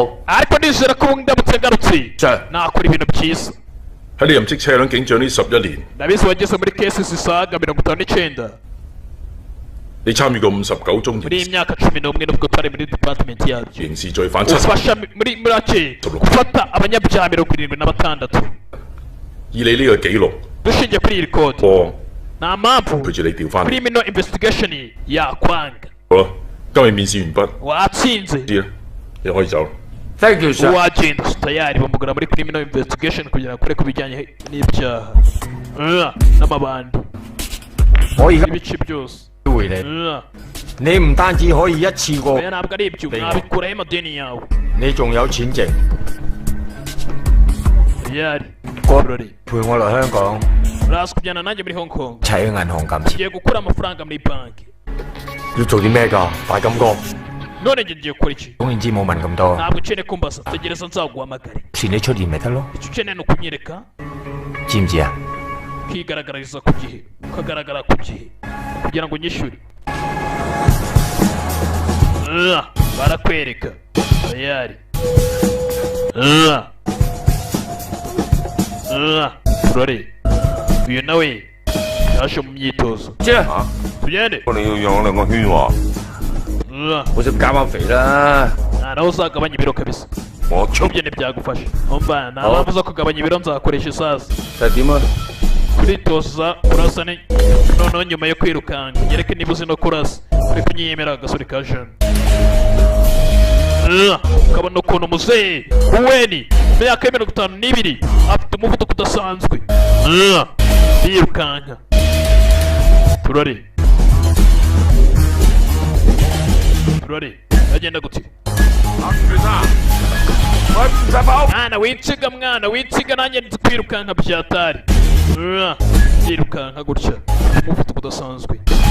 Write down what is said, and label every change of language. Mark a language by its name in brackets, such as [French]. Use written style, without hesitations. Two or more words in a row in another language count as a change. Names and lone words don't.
[Kinyarwanda] ariko nizera ko ndamutse ngarutse Sir， nakora ibintu byiza [Cantonese] 喺你任職車輛警長呢11年， [Kinyarwanda] ndabizi wageze muri kesi zisaga 59 [Cantonese] 你參與過59宗 [Kinyarwanda] muri iyi myaka 11 nubwo twari muri department yabyo [Cantonese] 刑事罪犯70， [Kinyarwanda] ufasha muri ake gufata abanyabyaha 76 [Cantonese] 以你呢個記錄， [Kinyarwanda] dushingiye kuri iyi record [Cantonese] 我 [Kinyarwanda] nta mpamvu [Cantonese] 陪住你調翻嚟。 [English] criminal investigation [Kinyarwanda] yakwanga [Cantonese] 好啦，今日面試完畢， [Kinyarwanda] watsinze [Cantonese] 知啦，你可以走啦。 [English] Thank you sir。 [Kinyarwanda] uwagenda tayari bamugura muri [English] criminal investigation [Kinyarwanda] kugira ngo akore ku bijyanye n'ibyaha n'amabandi [Cantonese] 我而家 [Kinyarwanda] ibice byose [Cantonese] 回你，你唔單止可以一次過， [Kinyarwanda] oya ntabwo ari ibyo nabikuraho amadeni yawe [Cantonese] 你仲有錢剩， [Kinyarwanda] tayari [Cantonese] 陪我嚟香港， [Kinyarwanda] uraza kujyana nanjye muri Hong Kong [Cantonese] 齊去銀行撳錢。 [Kinyarwanda] ngiye gukura amafaranga muri banki [Cantonese] 要做啲咩㗎？大金哥， [Kinyarwanda] none njye ngiye gukora iki [Cantonese] 總言之冇問咁多， [Kinyarwanda] ntabwo ukeneye kumbaza tegereza nzaguhamagare [Cantonese] 遲你出現咪得咯， [Kinyarwanda] icyo ukeneye ni ukunyereka [Cantonese] 知唔知啊？ [Kinyarwanda] ukigaragariza ku gihe ukagaragara ku gihe kugira ngo unyishyure barakwereka tayari turore uyu nawe yaje mu myitozo tugende [Cantonese] 你要養兩個圈喎，我想減下肥啦。 [Kinyarwanda] naho uzagabanya ibiro kabisa [Cantonese] 我出 [Kinyarwanda] ibyo ntibyagufasha umva nta mpamvu zo kugabanya ibiro nzakoresha isazi [Cantonese] 就係點啊？ [Kinyarwanda] kuritoza kurasa ni noneho nyuma yo kwirukanka nyereke niba uzi no kurasa uri kunyiyemera agasore ka jana ukabona ukuntu muzehe uweni imyaka ya 52 afite umuvuduko udasanzwe yirukanka turore agenda gute mwana winsiga nanjye nzi kwirukanka byatari yirukanka gutya umuvuduko udasanzwe